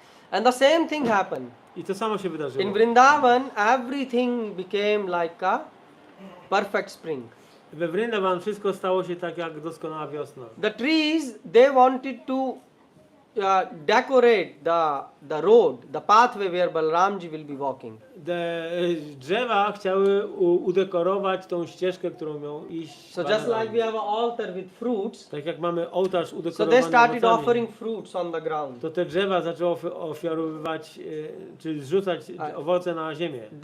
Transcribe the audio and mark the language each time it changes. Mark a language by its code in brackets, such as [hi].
[en] And the same thing happened. [pl] I to samo się wydarzyło. [en] In Vrindavan, everything became like a perfect spring. [pl] We Vrindavan wszystko stało się tak jak doskonała wiosna. [en] The trees, they wanted to decorate the road, the pathway where Balaramji will be walking. [pl] Drzewa chciały udekorować tą ścieżkę, którą miał iść. [en] So just [pl] Balaram. [en] like we have an altar with fruits, [pl] Tak jak mamy ołtarz [en] so [pl] udekorowany [en] they started [pl] owocami, [en] offering fruits on the ground. [pl] to te drzewa zaczęły ofiarowywać, czy zrzucać owoce na ziemię.